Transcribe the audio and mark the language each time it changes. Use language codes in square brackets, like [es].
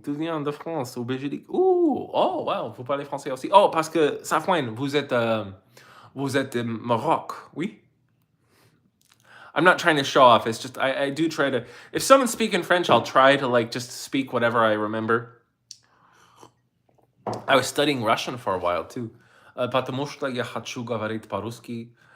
[fr] Tu viens de France, au Belgique. Oh, wow, vous parlez français aussi. Oh, parce que, Safouane, vous êtes de Maroc, oui? [en] I'm not trying to show off. It's just, I do try to, if someone's speaking French, I'll try to like just speak whatever I remember. I was studying Russian for a while too. [ru] Потому что я хочу говорить по-русски.